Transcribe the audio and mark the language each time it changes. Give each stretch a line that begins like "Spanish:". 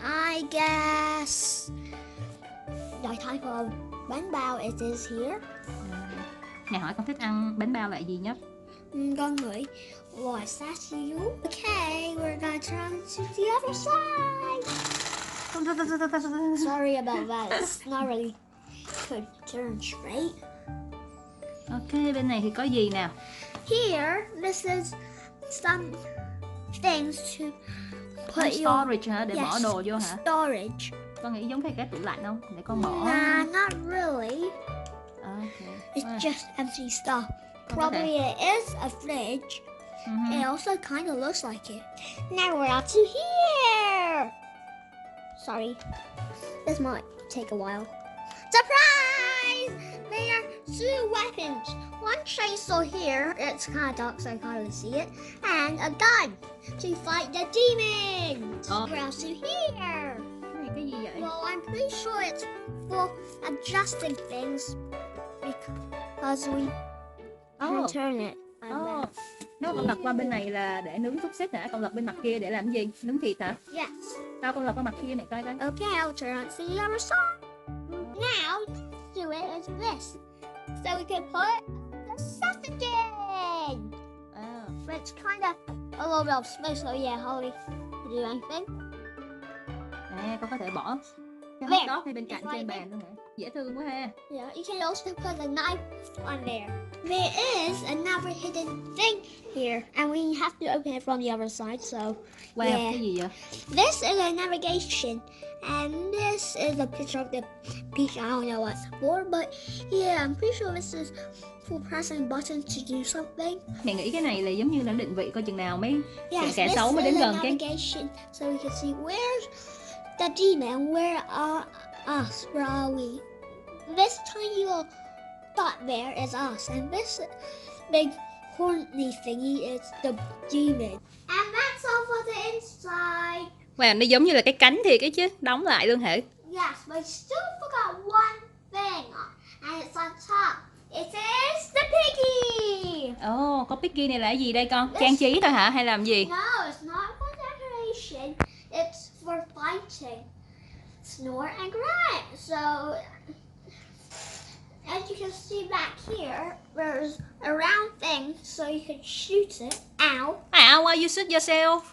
English: I guess the type of bánh bao it is here.
Vietnamese: Nhà hỏi con thích ăn bánh bao loại gì nhất? Con nghĩ loại xá xíu.
English: Okay, we're gonna turn to the other side. Sorry about that. It's not really could turn straight.
Vietnamese: Ok, bên này thì có gì nào?
English: Here, this is some things to put your
Vietnamese: Storage hả? Để bỏ
English: yes,
Vietnamese: đồ vô hả?
English: storage.
Vietnamese: Con nghĩ giống cái tủ lạnh không? Để con bỏ.
English: Nah, not really. Ok. It's just empty stuff.
Vietnamese: Con có
English: Probably it is a fridge. It also kind of looks like it. Now we're out to here. Sorry, this might take a while. Surprise! There are two weapons. One chainsaw here. It's kind of dark, so I can't really see it. And a gun to fight the demons. We're out to here.
Vietnamese: Cái này cái gì vậy?
English: Well, I'm pretty sure it's for adjusting things because we can turn it.
Vietnamese: Nếu con lật qua bên này là để nướng xúc xích hả? Con lật bên mặt kia để làm gì? Nướng thịt hả?
English: Yes.
Vietnamese: Sao con lật qua mặt kia này coi coi.
English: Okay, I'll turn on to the other side. Now, do it as this. So we can put the sausage in. It's kind of a little bit of space, so yeah, Holly, do anything.
Vietnamese: Con có thể bỏ cái
English: There.
Vietnamese: hot dog ngay bên cạnh trên bàn luôn hả? Dễ thương quá ha.
English: Yeah, you can also put the knife on there. There is another hidden thing here, and we have to open it from the other side, so Wow, yeah.
Vietnamese: cái gì vậy?
English: This is a navigation, and this is a picture of the beach. I don't know what's for, but yeah, I'm pretty sure this is for pressing buttons to do something.
Vietnamese: Mẹ nghĩ cái này là giống như là định vị coi chừng nào mấy
English: Yes,
Vietnamese: kẻ
English: this
Vietnamese: xấu mới đến
English: is a
Vietnamese: gần cái.
English: navigation, so we can see where's the demon, where are us, where are we? This tiny little dot there is us, and this big horny thingy is the demon. And that's all for the inside.
Vietnamese: Wow, nó giống như là cái cánh thiệt ấy chứ, đóng lại luôn hả?
English: Yes, but I still forgot one thing, and it's on top. It is the piggy.
Vietnamese: Ồ, con Piggy này là cái gì đây con? Trang trí thôi hả hay làm gì?
English: No, it's not for decoration. It's for fighting. Snort and grind. So, as you can see back here, there's a round thing so you can shoot it. Ow. Ow, why you shoot yourself?